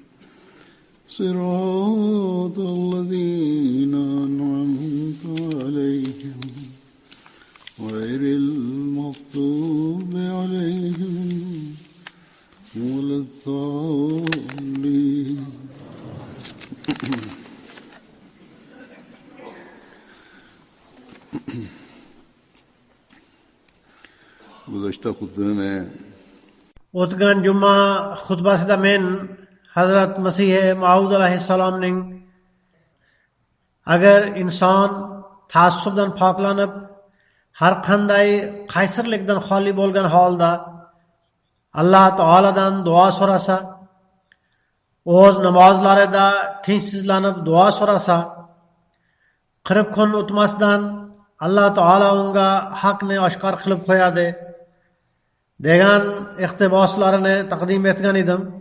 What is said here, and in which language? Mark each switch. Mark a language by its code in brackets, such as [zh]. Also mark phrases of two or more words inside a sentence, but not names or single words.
[ar] صراط الذين أنعمت عليهم غير المغضوب عليهم ولا الضالين [ur] گزشتہ خطبے میں [uz] o'tgan juma xutbasida men Hazrat Masih Maud alayhissalom ning agar inson taassubdan poklanib har qanday qaysirlikdan xoli bo'lgan holda Alloh taoladan duo so'rasa, o'z namozlarida tinchsizlanib duo so'rasa, 40 kun o'tmasdan Alloh taolo unga haqni oshkor qilib qo'yadi degan iqtiboslarini taqdim etgan edim.